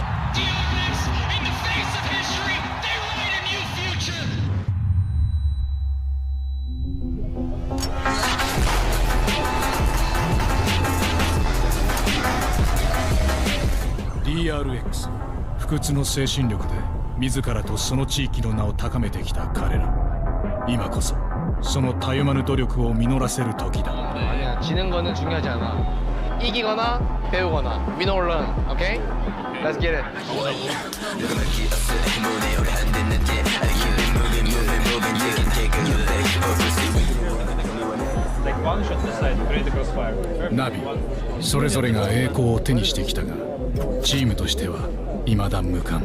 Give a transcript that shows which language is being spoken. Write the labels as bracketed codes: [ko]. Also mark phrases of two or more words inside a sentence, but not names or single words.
[ja] DRX 不屈の精神力で自らとその地域の名を高めてきた彼ら。今こそそのたゆまぬ努力を実らせる時だ。 [ko] 아니야, 지는 거는 중요하지 않아. 이기거나 배우거나 [en] win or learn. Okay? Let's get it. [ja] 나비、それぞれが栄光を手にしてきたが、チームとしては未だ無冠。